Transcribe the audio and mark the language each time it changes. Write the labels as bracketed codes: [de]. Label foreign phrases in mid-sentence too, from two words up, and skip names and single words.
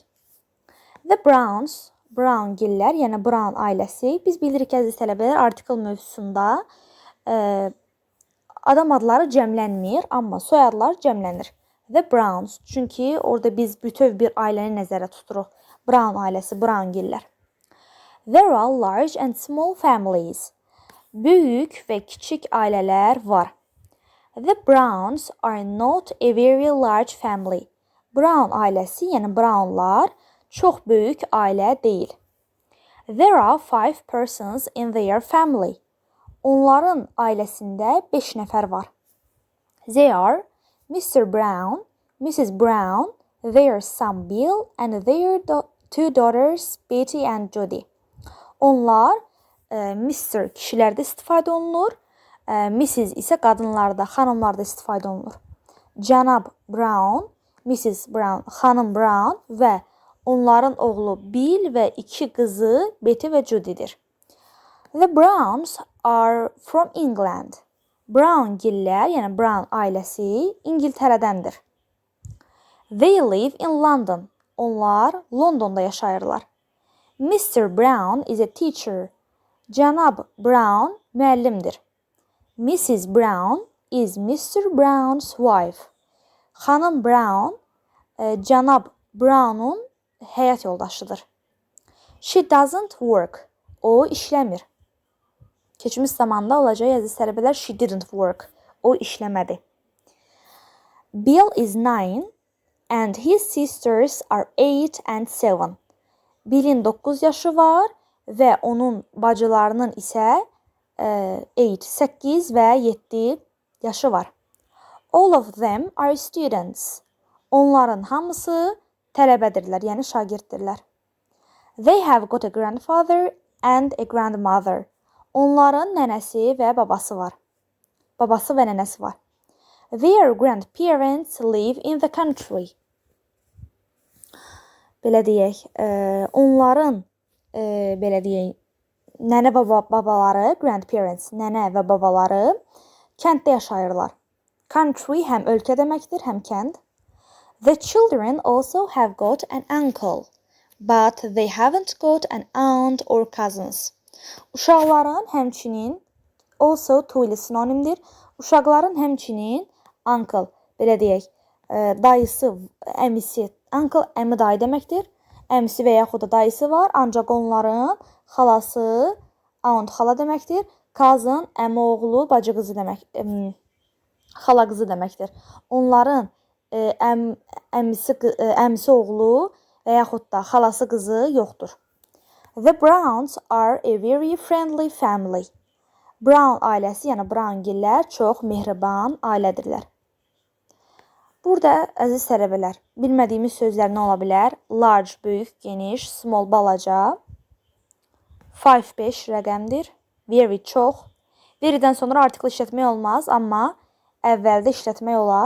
[en] The Browns, [az] Brown-gillər, yəni Brown ailəsi. Biz bilirik əziz tələbələr, artikel mövzusunda adam adları cəmlənmir, amma soyadlar cəmlənir. [en] The Browns, [az] çünki orada biz bütöv bir ailəni nəzərə tuturuq. Brown ailəsi, Brown-gillər. [en] There are large and small families. [az] Böyük və kiçik ailələr var. [en] The Browns are not a very large family. [az] Brown ailəsi, yəni Brownlar, çox böyük ailə deyil. [en] There are 5 persons in their family. [az] Onların ailəsində 5 nəfər var. [en] They are Mr. Brown, Mrs. Brown, their son Bill and their two daughters Betty and Judy. [az] Onlar Mr. kişilərdə istifadə olunur, Mrs. isə qadınlarda, xanımlarda istifadə olunur. Cənab Brown, Mrs. Brown, xanım Brown və onların oğlu Bill və 2 qızı Betty və Judy'dir. [en] The Browns are from England. [az] Brown-gillər, yəni Brown ailəsi İngiltərədəndir. [en] They live in London. [az] Onlar Londonda yaşayırlar. [en] Mr. Brown is a teacher. [az] Cənab Brown müəllimdir. [en] Mrs. Brown is Mr. Brown's wife. [az] Xanım Brown cənab Brown'un həyat yoldaşıdır. [en] She doesn't work. [az] O işləmir. Keçmiş zamanda olacaq əziz tələbələr, [en] she didn't work. [az] O işləmədi. [en] Bill is 9 and his sisters are 8 and 7. [az] Bill'in 9 yaşı var və onun bacılarının isə 8 və 7 yaşı var. [en] All of them are students. [az] Onların hamısı tələbədirlər, yəni şagirddirlər. [en] They have got a grandfather and a grandmother. [az] Onların nənəsi və babası var. Babası və nənəsi var. [en] Their grandparents live in the country. [az] Belə deyək, onların belə deyək, nənə və babaları, grandparents, nənə və babaları kənddə yaşayırlar. Country həm ölkə deməkdir, həm kənd. [en] The children also have got an uncle, but they haven't got an aunt or cousins. [az] Uşaqların həmçinin, [en] also to [az] ilə sinonimdir. Uşaqların həmçinin uncle, belə deyək, dayısı, əmisi, uncle, əmi dayı deməkdir. Əmisi və yaxud da dayısı var, ancaq onların xalası, aunt xala deməkdir. Cousin, əmi oğlu, bacı qızı demək, xala qızı deməkdir. Onların əmisi oğlu və yaxud da xalası qızı yoxdur. [en] The Browns are a very friendly family. [az] Brown ailəsi, yəni Brown-gillər çox mehriban ailədirlər. Burada əziz tələbələr, bilmədiyimiz sözlər nə ola bilər? Large, böyük, geniş, small, balaca. 5 rəqəmdir. Very, çox. Very'dən sonra artikel işlətmək olmaz, amma əvvəldə işlətmək olar.